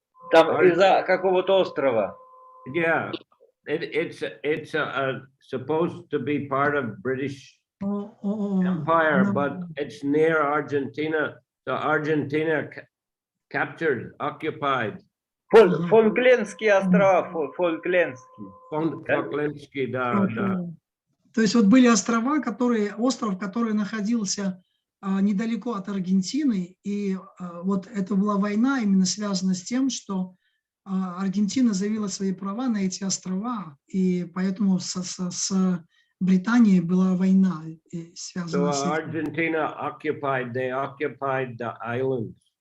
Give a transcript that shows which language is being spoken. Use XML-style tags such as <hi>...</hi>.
<ru>Там из-за какого-то острова.</ru> <en>Yeah, it's supposed to be part of British Empire, but it's near Argentina. So Argentina captured, occupied.</en> <ru>Фолклендские острова, Фолклендские, да. То есть вот были острова, остров, который находился недалеко от Аргентины, и вот это была война именно связана с тем, что Аргентина заявила свои права на эти острова, и поэтому с Британией была война связана с этим.</ru> <en>They occupied the islands.</en>